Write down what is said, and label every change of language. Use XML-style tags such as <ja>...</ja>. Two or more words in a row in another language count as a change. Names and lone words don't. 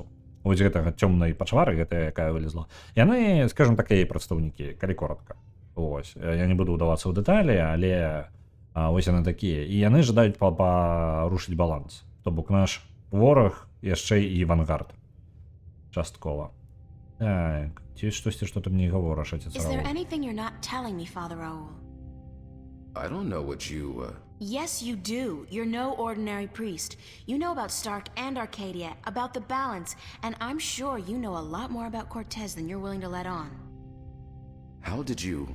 <be>Вось гэтага цёмнай пачвары, гэта якая вылезла. Яны, скажем так, яе прадстаўнікі, калі коротка. Вось, я не буду ўдавацца ў дэталі, але вось яны такія. І яны жадаюць парушыць баланс. То бок наш вораг яшчэ і авангард. Часткова. Так, ці штосьці, што ты мне гаворыш, отец</be> <en>Is there</en> <be>Раул?</be> <en>anything you're not telling me, Father Raoul? I don't know what you, Yes, you do. You're no ordinary priest. You know about Stark and Arcadia, about the balance, and I'm sure you know a lot more about Cortez than you're willing to let on. How did you...</en>